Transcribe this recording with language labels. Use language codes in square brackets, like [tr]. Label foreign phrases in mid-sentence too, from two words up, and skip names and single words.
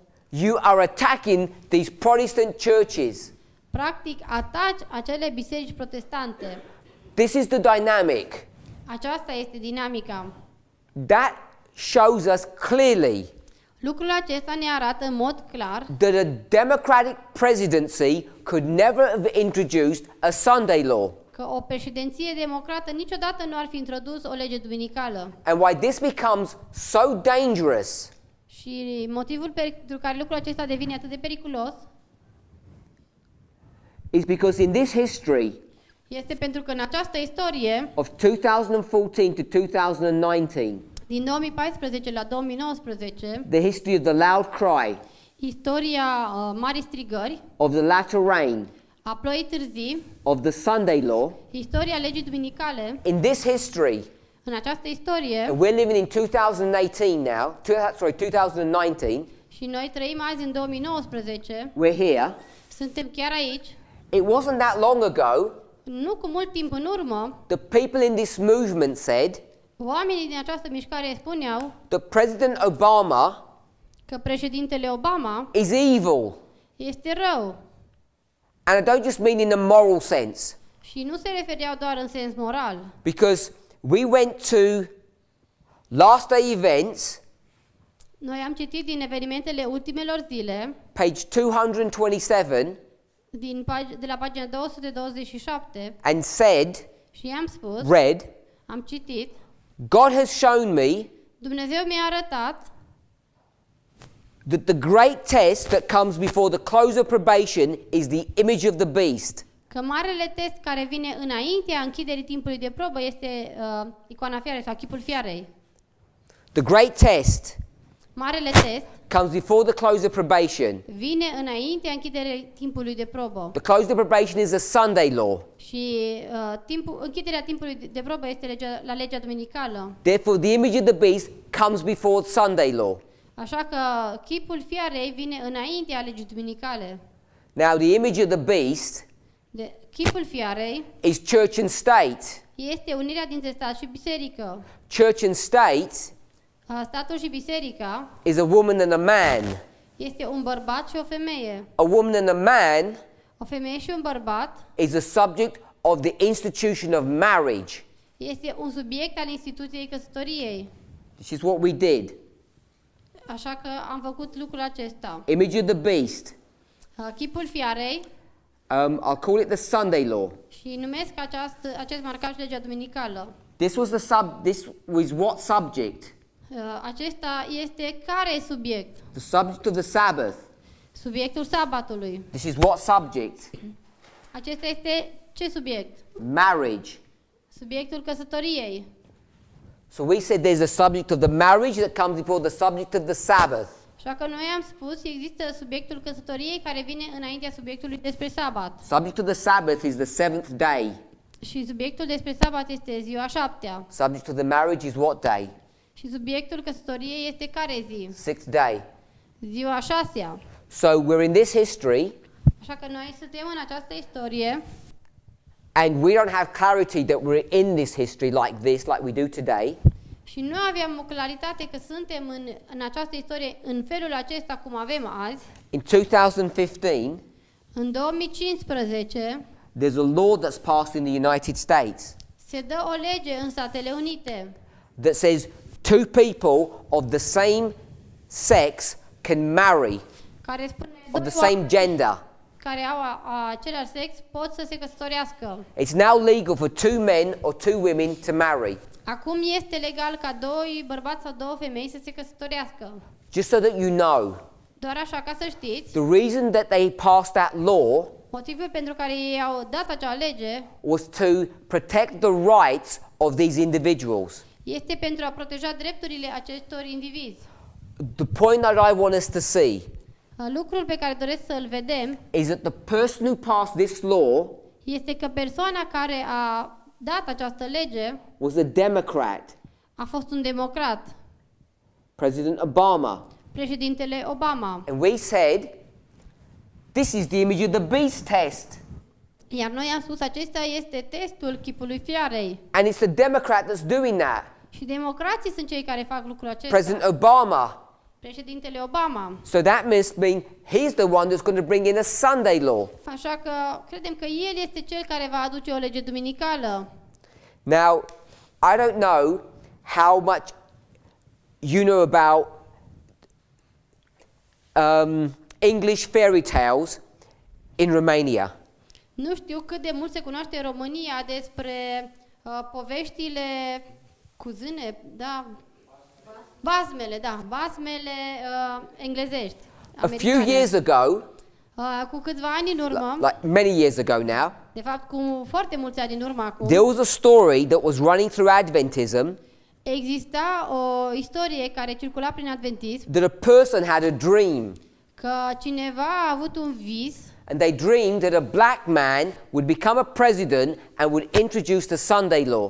[en] You are attacking these Protestant churches. [ro] Practic, ataci acele biserici protestante. [en] This is the dynamic. [ro] Aceasta este dinamica. [en] That shows us clearly [ro] Lucrul acesta ne arată în mod clar [en] that a democratic presidency could never have introduced a Sunday law. [ro] că o președinție democrată niciodată nu ar fi introdus o lege duminicală. [en] And why this becomes so dangerous [ro] Și motivul pentru care lucrul acesta devine atât de periculos [en] is because in this history [ro] este pentru că în această istorie, [en] of 2014 to 2019, [ro] din 2014 la 2019, [en] the history of the loud cry, [ro] istoria marii strigări, [en] of the latter rain, [ro] a ploii târzii, [en] of the Sunday law, [ro] istoria legii duminicale, [en] in this history, [ro] în această istorie, [en] and we're living in 2018 now, 2019, [ro] și noi trăim azi în 2019, [en] we're here. [ro] suntem chiar aici, [en] It wasn't that long ago, [ro] nu cu mult timp în urmă, [en] the people in this movement said [ro] oamenii din această mișcare spuneau [en] that President Obama [ro] că președintele Obama [en] is evil. [ro] este rău. [en] And I don't just mean in a moral sense, [ro] Și nu se refereau doar în sens moral, [en] because we went to last day events, [ro] noi am citit din evenimentele ultimelor zile, [en] page 227, [ro] de la pagina 227, [en] and said, [ro] și i-am spus, [en] read, [ro] am citit, [en] God has shown me [ro] Dumnezeu mi-a arătat [en] that the great test that comes before the close of probation is the image of the beast. [ro] că marele test care vine înaintea închiderii timpului de probă este icoana fiarei sau chipul fiarei. [en] The great test [ro] Marele test [en] comes before the close of probation. [ro] vine înaintea închiderii timpului de probă. [en] The close of probation is a Sunday law. [ro] Și închiderea timpului de probă este la legea duminicală. [en] Therefore, the image of the beast comes before Sunday law. [ro] Așa că chipul fiarei vine înaintea legii duminicale. [en] Now, the image of the beast [ro] Chipul fiarei [en] is church and state. [ro] este unirea dintre stat și biserică. [en] Church and state [ro] Statul și biserica [en] is a woman and a man. [ro] este un bărbat și o femeie. [en] A woman and a man [ro] O femeie și un bărbat [en] is a subject of the institution of marriage. [ro] este un subiect al instituției căsătoriei. [en] This is what we did. [ro] Așa că am făcut lucrul acesta. [en] Image of the beast. [ro] Chipul fiarei [en] I'll call it the Sunday law. [ro] și numesc acest marcaj legea duminicală. [en] This was what subject? [ro] Acesta este care subiect? [en] The subject of the Sabbath. [ro] Subiectul sabatului. [en] This is what subject? [ro] Acesta este ce subiect? [en] Marriage. [ro] Subiectul căsătoriei. [en] So we said there's a subject of the marriage that comes before the subject of the Sabbath. [ro] Așa că noi am spus, există subiectul căsătoriei care vine înaintea subiectului despre sabat. [en] Subject of the Sabbath is the seventh day. [ro] Și subiectul despre sabat este ziua 7-a. [en] Subject of the marriage is what day? [ro] Și subiectul căsătoriei este care zi? [en] Sixth day. [ro] Ziua 6-a. [en] So we're in this history, [ro] Așa că noi suntem în această istorie [en] and we don't have clarity that we're in this history like this, like we do today. [ro] și nu aveam o claritate că suntem în această istorie în felul acesta cum avem azi. [en] In 2015, [ro] În 2015 [en] there's a law that's passed in the United States [ro] se dă o lege în Statele Unite [en] that says two people of the same sex can marry, [ro] care spune [en] of the [ro] doi [en] same [ro] oameni [en] gender. [ro] care au același sex pot să se căsătorească. [en] It's now legal for two men or two women to marry. [ro] Acum este legal ca doi bărbați sau două femei să se căsătorească. [en] Just so that you know, [ro] Doar așa ca să știți, [en] the reason that they passed that law [ro] motivul pentru care ei au dat acea lege [en] was to protect the rights of these individuals. [ro] este pentru a proteja drepturile acestor indivizi. [en] The point that I want us to see [ro] Lucrul pe care doresc să-l vedem [en] is that the person who passed this law [ro] este că persoana care a dat această lege [en] was a Democrat, [ro] a fost un democrat, [en] President Obama. [ro] președintele Obama. [en] And we said, this is the image of the beast test. [ro] Iar noi am spus, acesta este testul chipului fiarei. [en] And it's the Democrat that's doing that. [ro] Și democrații sunt cei care fac lucrul acesta. [en] President Obama. [ro] Președintele Obama. [en] So that must mean he's the one that's going to bring in a Sunday law. [ro] Așa că credem că el este cel care va aduce o lege duminicală. [en] Now, I don't know how much you know about English fairy tales in Romania. [ro] Nu știu cât de mult se cunoaște în România despre poveștile cu zâne, da, Basmele, da, basmele englezești. [en] A few [ro] americane. [en] years ago, [ro] Cu câțiva ani în urmă, [en] like many years ago now, [ro] de fapt cu foarte mulți ani în urmă acum, [en] there was a story that was running through Adventism [ro] exista o istorie care circula prin adventism, [en] that a person had a dream. [ro] că cineva a avut un vis [en] And they dreamed that a black man would become a president and would introduce the Sunday law.